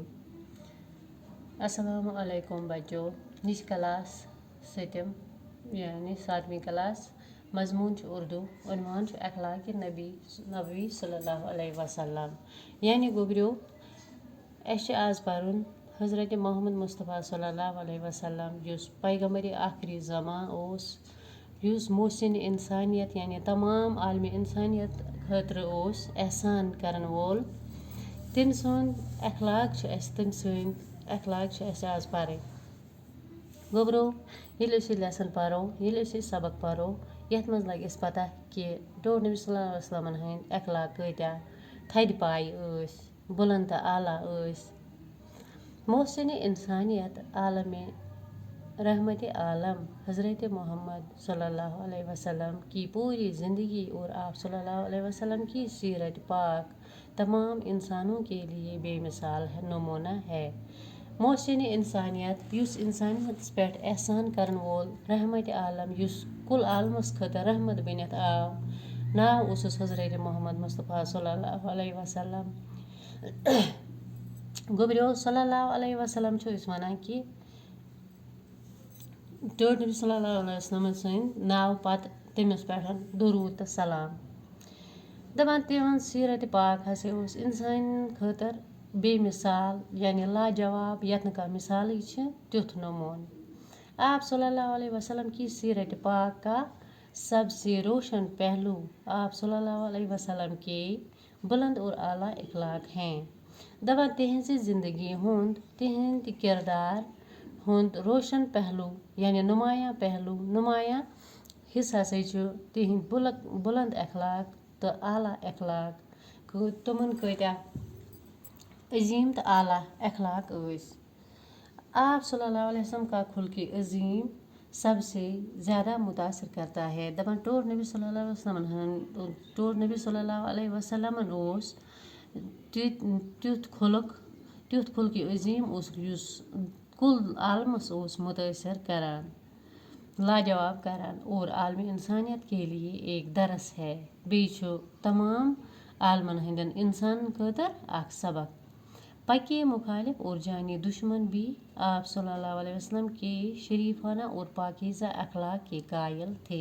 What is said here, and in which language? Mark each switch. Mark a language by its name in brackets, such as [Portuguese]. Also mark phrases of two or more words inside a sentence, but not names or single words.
[Urdu] अस्सलामु अलैकुम बच्चों। [Kashmiri] निश क्लास सतम यानी 7वीं क्लास मजमून उर्दू उन्वान अखलाक नबी [Arabic] صلى الله عليه وسلم [Kashmiri] यानी गोबरियो आज परुन हज़रत मोहम्मद मुस्तफ़ा [Arabic] صلى الله عليه وسلم [Kashmiri] युस पैगम्बर आखिरी ज़मान ओस युस मोहसिन इंसानियत यानी तमाम आलमी इंसानियत खतर ओस एहसान करन वोल तम सुंद अखलाक तम सद अखलाक आज पर गोबरो ये लेसन परो ये सबक परो यथ मज लगे पता कि टोट नबी [Arabic] صلى الله عليه وسلم [Kashmiri] हंद अखलाक कत्या थद पाय [Urdu] बुलंद आला मोहसिन इंसानियत आलम रहमत आलम हज़रत मोहम्मद [Arabic] صلى الله عليه وسلم [Urdu] की पूरी ज़िंदगी और आप [Arabic] صلى الله عليه وسلم [Urdu] की सीरत पाक तमाम इंसानों के लिए बेमिसाल नमूना है। [Kashmiri] मोहसिन इंसानियत युस इंसानियत पे एहसान करन वोल रहमत आलम युस कुल आलमस खतर रहमत बनित आव नाव उस हज़रत मोहम्मद मुस्तफ़ा [Arabic] صلى الله عليه وسلم. [Kashmiri] गोबरियो [Arabic] صلى الله عليه وسلم [Kashmiri] वन कि टोट नबी [Arabic] صلى الله عليه وسلم [Kashmiri] सद नाव पत तमिस पे दुरूद तो सलाम दपान तिहन सीरत पाक हसा इंसान खतर बेमिसाल यानी लाजवाब यथ का मिसाल तुथ नमून। [Urdu] आप [Arabic] صلى الله عليه وسلم [Urdu] की सीरत पाक का सबसे रोशन पहलू आप [Arabic] صلى الله عليه وسلم [Urdu] के बुलंद और आला अखलाक हैं। [Kashmiri] दपान तिहंज जिंदगी हुंद तिहंद किरदार हुंद रोशन पहलू यानी नुमाया पहलू नुमाया हिस्सा तिहंद बुलंद अखलाक तो आला अखलाक तुमन कत्या अजीम तो आला अखलाक आप [Arabic] صلى الله عليه وسلم [Urdu] का खुल्क अजीम सबसे ज़्यादा मुतासर करता है। [Kashmiri] दपान टोट नबी [Arabic] صلى الله عليه وسلم [Kashmiri] ओस तुथ खुल्क अजीम युस कुल आलमस मुतासर करान लाजवाब करान [Urdu] और आलमी इंसानियत के लिए एक दरस है [Kashmiri] बेचो तमाम आलमन हंदन इंसान खतर अख सबक। [Urdu] पक्के मुखालिफ और जानी दुश्मन भी आप [Arabic] صلى الله عليه وسلم [Urdu] के शरीफाना और पाकीज़ा अखलाक के कायल थे।